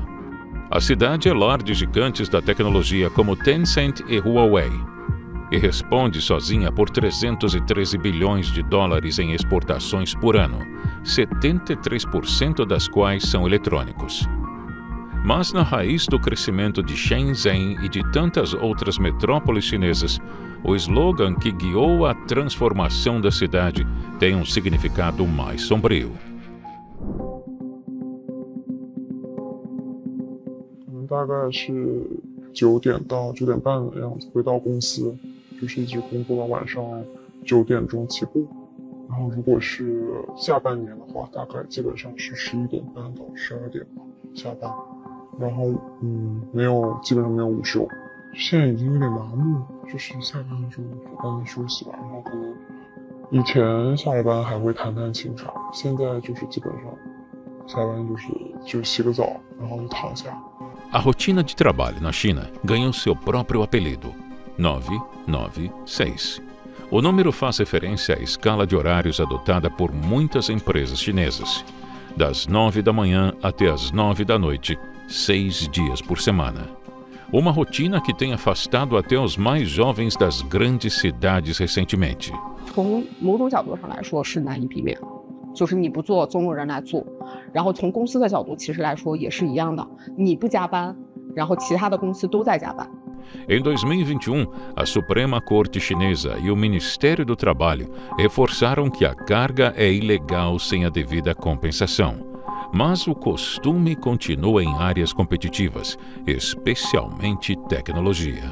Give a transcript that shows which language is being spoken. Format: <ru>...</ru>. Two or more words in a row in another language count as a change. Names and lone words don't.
<pt>A cidade é lar de gigantes da tecnologia como Tencent e Huawei e responde sozinha por 313 bilhões de dólares em exportações por ano, 73% das quais são eletrônicos. Mas na raiz do crescimento de Shenzhen e de tantas outras metrópoles chinesas, o slogan que guiou a transformação da cidade tem um significado mais sombrio.</pt> <zh>大概是9点到9点半的样子回到公司，就是一直工作到晚上9点钟起步。然后如果是下半年的话，大概基本上是11点半到12点吧下班。然后基本上没有午休，现在已经有点麻木，就是下班的时候赶紧休息吧，然后可能以前下了班还会弹弹琴啥，现在就是基本上下班就洗个澡，然后就躺下。</zh> <pt>A rotina de trabalho na China ganhou seu próprio apelido, 996. O número faz referência à escala de horários adotada por muitas empresas chinesas, das 9 da manhã até as 9 da noite, 6 dias por semana. Uma rotina que tem afastado até os mais jovens das grandes cidades recentemente.</pt> <zh>从某种角度上来说是难以避免的，就是你不做，总有人来做。然后从公司的角度其实来说也是一样的，你不加班，然后其他的公司都在加班。</zh> <pt>Em 2021, a Suprema Corte Chinesa e o Ministério do Trabalho reforçaram que a carga é ilegal sem a devida compensação. Mas o costume continua em áreas competitivas, especialmente tecnologia.</pt>